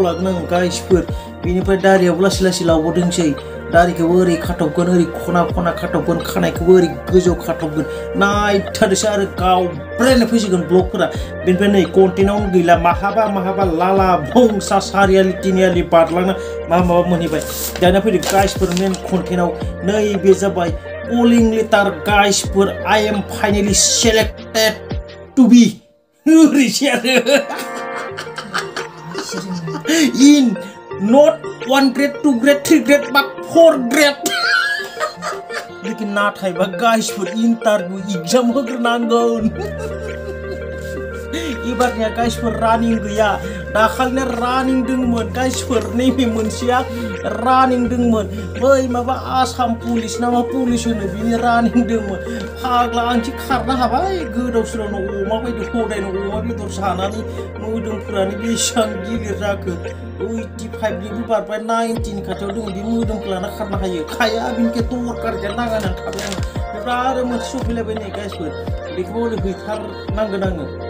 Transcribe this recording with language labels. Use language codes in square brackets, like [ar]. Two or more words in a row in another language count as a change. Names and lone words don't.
[brx] लागोन आं गाइसफोर बेनिफ्राय दारियाबो लासै लासै लावबोदोंसै दारिखौबो ओरै खाथबगोन ओरै खना खाथबगोन खानायखौबो ओरै गोजौ खाथबगोन नायथारसो आरो गावब्रायनो फैसिगोन ब्लगफोरा बेनिफ्राय नै कन्टेन्टआवनो गैला माहाबा लाला भंसा सारियालि तिनियालि बारलांना माबा मोनहैबाय दानिया फैदो गाइसफोर मेन कन्टेन्टआव नैबे जाबाय [en] calling letter [brx] गाइसफोर [en] I am finally selected to be [brx] ओरैसो आरो [en] in not 1 grade 2 grade 3 grade but 4 grade [brx] लेकिन नाथायबा गाइसफोर इन्टारभिउ एग्जाम होग्रोनांगोन एबारनिया गाइसफोर रानिं गैया दाखालिना रानिं दंमोन गाइसफोर नैबे मोनसेया रानिं दंमोन बै माबा आसाम पुलिस ना मा पुलिस होनो बिनि रानिं दंमोन फाग्ला आंसो खारनो हाबाय गोदाव सोरावनो अमा बायदि हदायनो अमा बेदर जानानै मोदोमफोरानो बेसेबां गिलिर जाखो 85निबो बारबाय 90नि खाथियाव दङ बे मोदोमखौ लाना खारनो हायो खाया बिनिखे दरकार गैया नागारनानै थाबाय आं बेनिफ्राय आरो मोनसे सफैलायबाय नै गाइसफोर बेखौबो ओरै हैथारनांगोन आङो